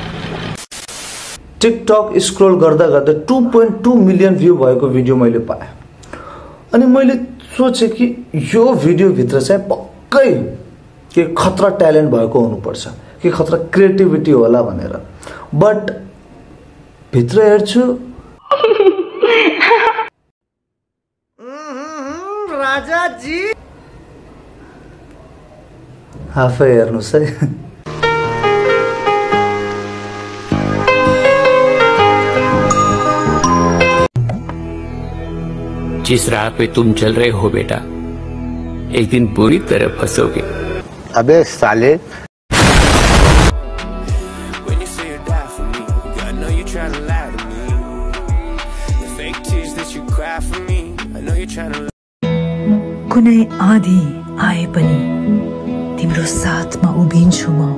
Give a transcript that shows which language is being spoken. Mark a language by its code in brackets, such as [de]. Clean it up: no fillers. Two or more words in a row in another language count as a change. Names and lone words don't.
[ne] टिकटक स्क्रोल गर्दा गर्दा 2.2 [en] million view [ne] भएको भिडियो मैले पाएँ अनि मैले सोचे कि यो भिडियो भित्र चाहिँ पक्कै के खतरा ट्यालेन्ट भएको हुनुपर्छ, के खतरा क्रिएटिभिटी होला भनेर। बट भित्र हेर्छु [hi] राजा जी [ne] आफै हेर्नुस् है। [hi] जिस राह पे तुम चल रहे हो बेटा, एक दिन बुरी तरह फंसोगे। अबे साले। [ne] कुनै आधी आए पनि तिम्रो साथमा उभिन्छु म।